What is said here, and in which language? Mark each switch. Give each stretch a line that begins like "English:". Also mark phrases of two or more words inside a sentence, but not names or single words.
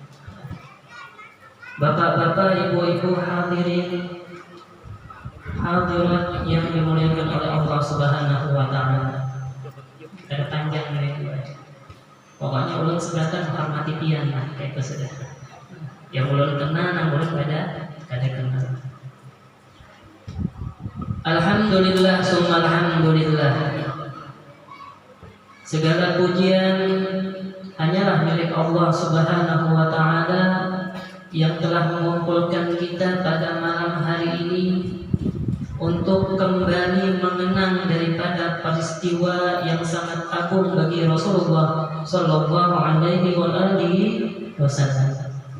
Indonesian: Bapak-bapak, ibu-ibu, hadirin hadirat yang dimuliakan oleh Allah
Arabic: Subhanahu wa taala.
Indonesian: Ada panjang nih.
Banjar: Pokoknya ulun seberatan menghormati pian lah kayak itu sudah. Yang ulun kenal nang ulun kada kenal.
Arabic: Alhamdulillah summa alhamdulillah.
Indonesian: Segala pujian hanyalah milik Allah
Arabic: Subhanahu wa taala
Indonesian: yang telah mengumpulkan kita pada malam hari ini untuk kembali mengenang daripada peristiwa yang sangat agung bagi Rasulullah
Arabic: sallallahu alaihi wasallam.